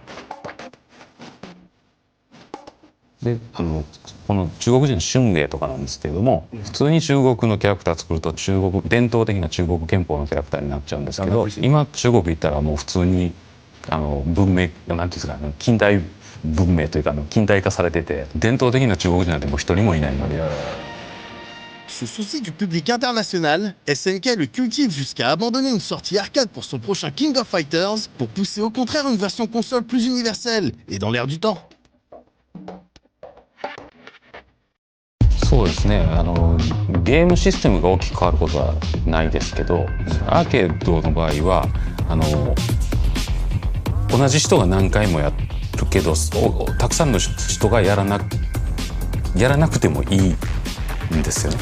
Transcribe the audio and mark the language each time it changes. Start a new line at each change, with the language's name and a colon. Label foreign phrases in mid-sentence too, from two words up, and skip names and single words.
Japanese: でこの中国人の春英とかなんですけれども普通に中国のキャラクター作ると伝統的な中国憲法のキャラクターになっちゃうんですけど今中国行ったらもう普通に文明なんていうんですか近代文明というか近代化されてて伝統的な中国人なんてもう一人もいないので。
French: Se soucie du public international, SNK le cultive jusqu'à abandonner une sortie arcade pour son prochain King of Fighters pour pousser au contraire une version console plus universelle et dans l'air du temps.
Japanese: そうですねゲームシステムが大きく変わることはないですけどアーケードの場合は同じ人が何回もやるけどたくさんの人がやらなくてもいいんですよね。